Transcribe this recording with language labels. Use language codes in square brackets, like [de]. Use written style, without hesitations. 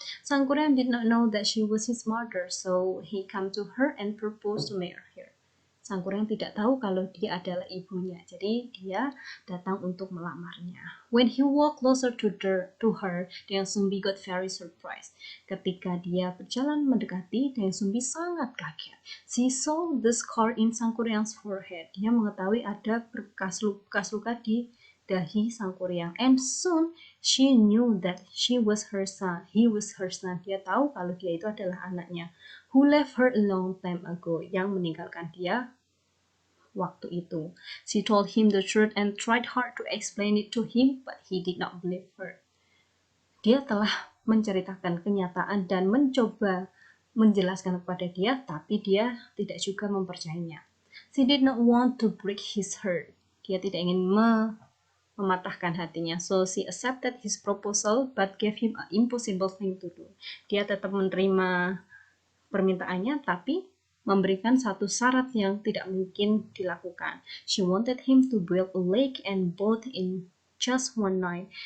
[en] Sang Kuryang did not know that she was his mother, so he came to her and proposed to marry her. [id] Sang Kuryang tidak tahu kalau dia adalah ibunya, jadi dia datang untuk melamarnya. [en] When he walked closer to her, Dayang Sumbi got very surprised. [id] Ketika dia berjalan mendekati, Dayang Sumbi sangat kaget. [en] She saw the scar in Sang Kuryang's forehead. [id] Dia mengetahui ada bekas luka di dahi Sang Kuryang. [en] And soon she knew that he was her son. [id] Dia tahu kalau dia itu adalah anaknya. [en] Who left her a long time ago. [id] Yang meninggalkan dia waktu itu. [en] She told him the truth and tried hard to explain it to him, but he did not believe her. [id] Dia telah menceritakan kenyataan dan mencoba menjelaskan kepada dia, tapi dia tidak juga mempercayainya. [en] She did not want to break his heart. [id] Dia tidak ingin mematahkan hatinya. [en] So she accepted his proposal but gave him an impossible thing to do. [id] Dia tetap menerima permintaannya tapi memberikan satu syarat yang tidak mungkin dilakukan. [en] She wanted him to build a lake and boat in just one night.